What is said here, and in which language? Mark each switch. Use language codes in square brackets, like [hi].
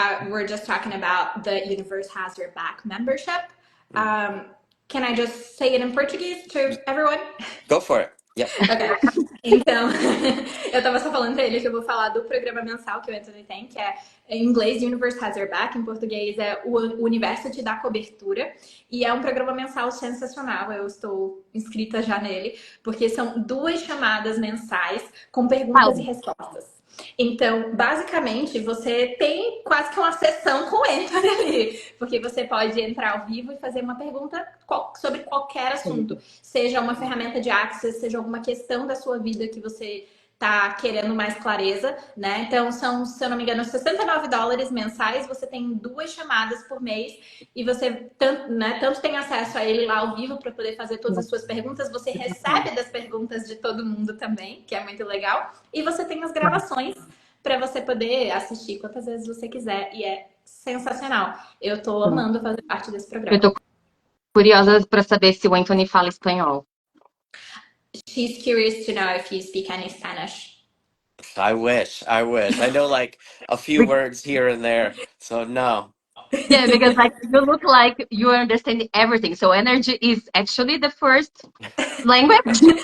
[en] We're just talking about the Universe Has Your Back membership. Can I just say it in Portuguese to everyone? Go for it. Yep. Ok. [pt] Então, eu tava só falando pra ele que eu vou falar do programa mensal que o Anthony tem, que é em inglês Universe Has Your Back, em português é O Universo Te Dá Cobertura. E é um programa mensal sensacional, eu estou inscrita já nele, porque são 2 chamadas mensais com perguntas e respostas. Então, basicamente, você tem quase que uma sessão com o Anthony ali, porque você pode entrar ao vivo e fazer uma pergunta sobre qualquer assunto, seja uma ferramenta de Access, seja alguma questão da sua vida que você tá querendo mais clareza, né? Então, são, se eu não me engano, $69 mensais, você tem 2 chamadas por mês e você tanto tem acesso a ele lá ao vivo para poder fazer todas as suas perguntas, você recebe das perguntas de todo mundo também, que é muito legal, e você tem as gravações para você poder assistir quantas vezes você quiser e é sensacional. Eu tô amando fazer parte desse programa. Eu tô curiosa para saber se o Anthony fala espanhol. [en] She's curious to know if you speak any Spanish. I wish. I know like a few words here and there, so no. Yeah, because like you look like you understand everything. So energy is actually the first language.